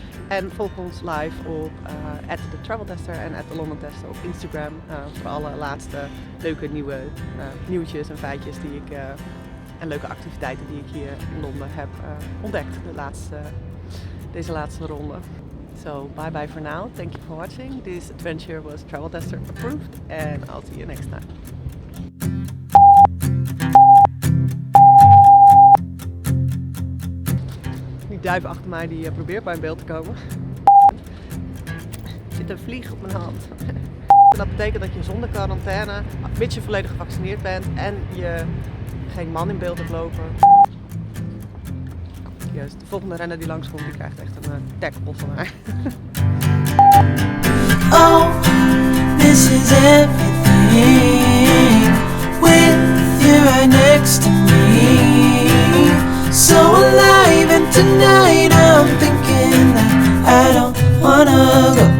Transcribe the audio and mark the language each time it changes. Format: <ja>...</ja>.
<nl>En volg ons live op @thetraveltester en @thelondentester op Instagram voor alle laatste leuke nieuwe nieuwtjes en feitjes die ik en leuke activiteiten die ik hier in Londen heb ontdekt deze laatste ronde.</nl> <en>So bye bye for now. Thank you for watching. This adventure was Travel Tester approved and I'll see you next time.</en> <nl>Die duif achter mij die probeert bij in beeld te komen. Er zit een vlieg op mijn hand. Dat betekent dat je zonder quarantaine, mits je volledig gevaccineerd bent en je geen man in beeld hebt lopen. Juist, de volgende renner die langskomt, die krijgt echt een tackle van mij.</nl> <en>Oh, this is everything with you right next to me. So alive, and tonight I'm thinking that I don't wanna</en>